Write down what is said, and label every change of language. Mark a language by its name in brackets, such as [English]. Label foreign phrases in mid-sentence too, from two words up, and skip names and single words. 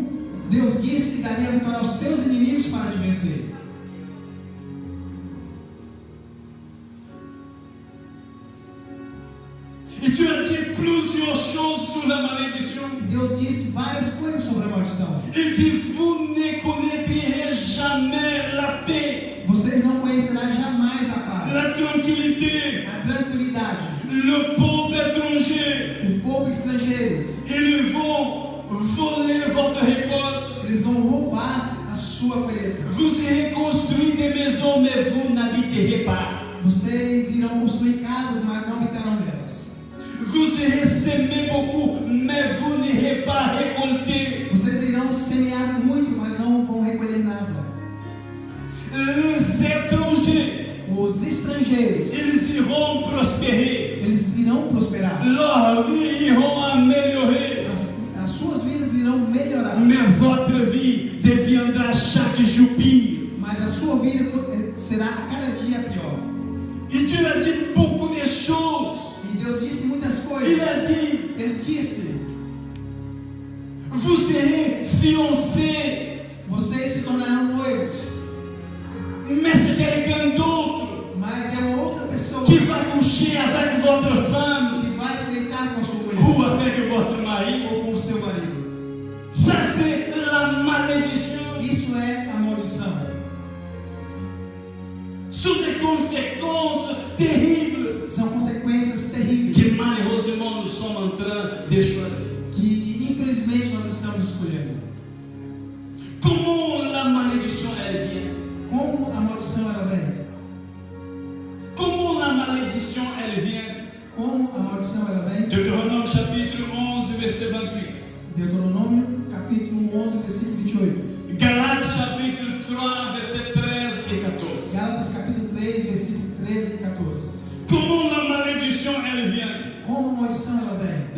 [Portuguese] Deus disse que daria a vitória aos seus inimigos para te vencer. [French] Et Dieu a dit plusieurs choses sur la malédiction. [Portuguese] E Deus disse várias coisas sobre a maldição. [French] Il dit, vous ne connaîtrez jamais la paix, [Portuguese] Vocês não conhecerão jamais a paz, [French] la tranquillité, [Portuguese] a tranquilidade. [French] le peuple étranger. [Portuguese] O povo estrangeiro, [French] Ils vont voler votre récolte. [Portuguese] eles vão roubar a sua colheita. [French] Vous irez construire des maisons, mais vous n'habiterez pas. [Portuguese] Vocês irão construir casas, mas não habitarão nelas. [French] Vous irez semer beaucoup, mais vous n'irez pas récolter. [Portuguese] Vocês irão semear muito, mas não vão recolher nada. [French] Les étrangers, [Portuguese] Os estrangeiros, [French] ils iront prospérer. [Portuguese] eles irão prosperar. [French] Leurs vies iront améliorer. [Portuguese] As suas vidas irão melhorar. [French] Mais votre vie deviendra chaque jour pire. [Portuguese] Mas a sua vida será a cada dia pior. [French] Et Dieu a dit beaucoup de choses. [Portuguese] E Deus disse muitas coisas. [French] Il a dit, [Portuguese] Ele disse: [French] vous serez fiancés, [Portuguese] vocês se tornarão noivos, [French] mais c'est quelqu'un d'autre [Portuguese] mas é uma outra pessoa [French] qui va coucher avec votre femme [Portuguese] que vai se deitar com a sua mulher [French] ou avec votre mari. [Portuguese] ou com o seu marido. [French] Ça, c'est la malédiction. [Portuguese] Isso é a maldição. [French] Sous des conséquences terribles [Portuguese] São consequências terríveis [French] que malheureusement nous sommes en train de choisir. [Portuguese] que infelizmente nós estamos escolhendo. [French] Comment la malédiction elle vient? [Portuguese] Como a maldição ela vem? [French] Comment la malédiction elle vient? [Portuguese] Como a maldição ela vem? [French] Deutéronome chapitre 11 verset 28. [Portuguese] Deuteronômio capítulo 11 versículo 28. [French] Galates chapitre 3 verset 13 et 14. [Portuguese] Gálatas capítulo 3 versículo 13 e 14. [French] Comment la malédiction elle vient? [Portuguese] Como a maldição ela vem?